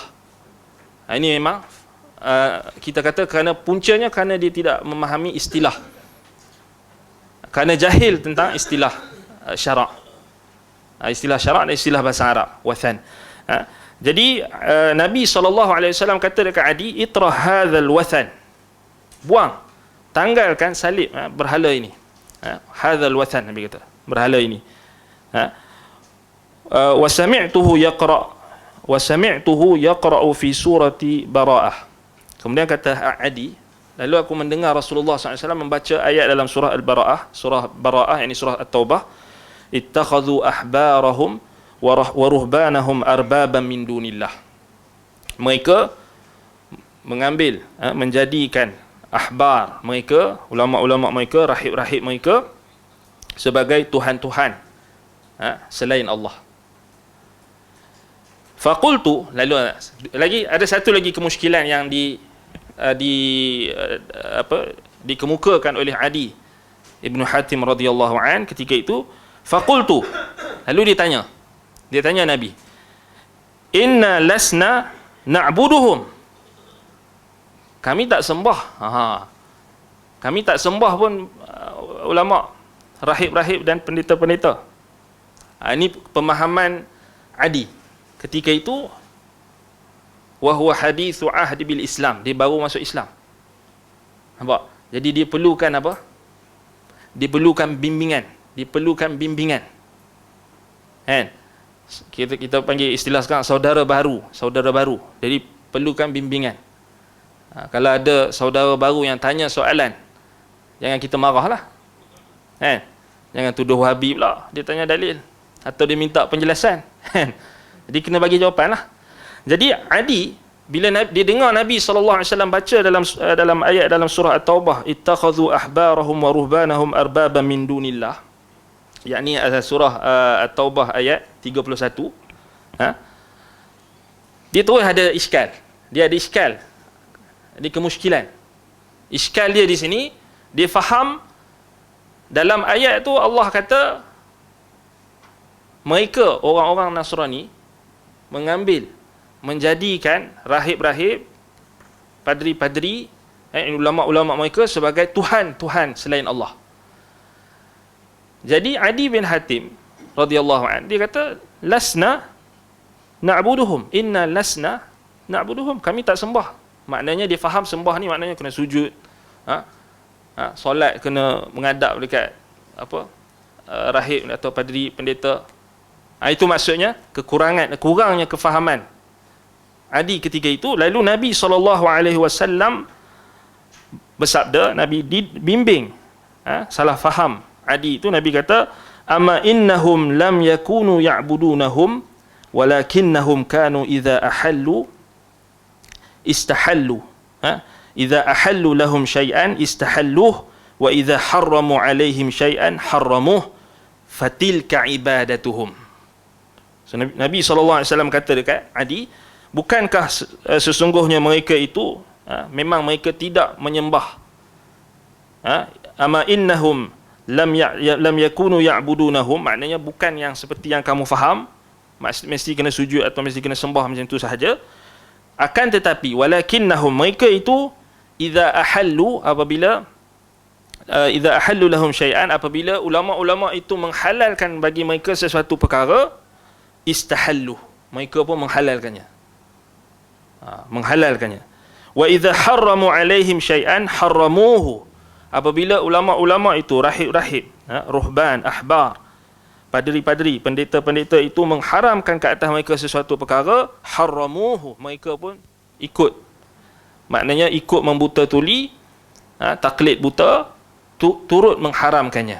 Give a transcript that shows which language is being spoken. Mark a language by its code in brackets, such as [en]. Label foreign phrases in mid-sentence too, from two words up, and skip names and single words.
[ms] Ini memang kita kata kerana puncanya kerana dia tidak memahami istilah, kerana jahil tentang istilah syarak, istilah syarak dan istilah bahasa Arab, wathan. Jadi Nabi SAW kata dekat Adi, [ar] اطرح هذا الوثن, [ms] buang, tanggalkan salib berhala ini. [ar] هذا الوثن, [ms] Nabi kata, berhala ini. [ar] وسمعته يقرأ في سورة براءة. [ms] Kemudian kata Adi, lalu aku mendengar Rasulullah SAW membaca ayat dalam surah Al-Bara'ah, surah Bara'ah, yakni surah At-Taubah. [ar] اتخذوا أحبارهم ورهبانهم أربابا من دون الله. [ms] Mereka mengambil, menjadikan ahbar mereka, ulama-ulama mereka, rahib-rahib mereka sebagai tuhan-tuhan selain Allah. Faqultu, lalu lagi ada satu lagi kemusykilan yang dikemukakan oleh Adi Ibn Hatim [ar] رضي الله عن [ms] ketika itu. Faqultu, lalu dia tanya Nabi, [ar] إنا لسنا نعبدهم, [ms] kami tak sembah. Kami tak sembah pun ulama, rahib-rahib dan pendeta-pendeta. Ini pemahaman Adi ketika itu. [ar] وهو حديث عهد بالإسلام, [ms] dia baru masuk Islam. Nampak? Jadi dia perlukan apa? Dia perlukan bimbingan. Kan? Kita panggil istilah sekarang saudara baru. Jadi perlukan bimbingan. Kalau ada saudara baru yang tanya soalan, jangan kita marahlah. Kan? Jangan tuduh Wahabi pula dia tanya dalil atau dia minta penjelasan. Kan? Jadi kena bagi jawapanlah. Jadi Adi bila dia dengar Nabi SAW baca dalam ayat dalam surah At-Taubah, [ar] اتخذوا أحبارهم ورهبانهم أربابا من دون الله, [ms] yakni surah At-Taubah ayat 31, dia terus ada iskal. Ada kemusykilan. Iskal dia di sini, dia faham dalam ayat tu Allah kata mereka orang-orang Nasrani menjadikan rahib-rahib, padri-padri, ulama-ulama mereka sebagai tuhan-tuhan selain Allah. Jadi Adi bin Hatim [ar] رضي الله عنه [ms] dia kata [ar] لسنا نعبدهم إنا لسنا نعبدهم, [ms] kami tak sembah. Maknanya dia faham sembah ni maknanya kena sujud, solat kena menghadap dekat rahib atau padri pendeta. Itu maksudnya kurangnya kefahaman Adi ketika itu. Lalu Nabi SAW bersabda, Nabi dibimbing salah faham Adi itu. Nabi kata, [ar] أما إنهم لم يكونوا يعبدونهم ولكنهم كانوا إذا أحلوا استحلوا إذا أحلوا لهم شيئا استحلوه وإذا حرموا عليهم شيئا حرموه فتلك عبادتهم. [ms] So, Nabi SAW kata dekat Adi, bukankah sesungguhnya mereka itu memang mereka tidak menyembah, [ar] أما إنهم لم يكونوا يعبدونهم, [ms] maknanya bukan yang seperti yang kamu faham, mesti kena sujud atau mesti kena sembah macam itu sahaja. Akan tetapi [ar] walakinnahum, [ms] mereka itu [ar] إذا أحلوا, apabila إذا أحلوا لهم شيئا, [ms] apabila ulama-ulama itu menghalalkan bagi mereka sesuatu perkara, istahallu, mereka pun menghalalkannya. [ar] وإذا حرموا عليهم شيئا حرموه, [ms] apabila ulama-ulama itu, rahib-rahib, ruhban, ahbar, padri-padri, pendeta-pendeta itu mengharamkan ke atas mereka sesuatu perkara, harramuhu, mereka pun ikut Maknanya ikut membuta tuli, taklid buta, turut mengharamkannya.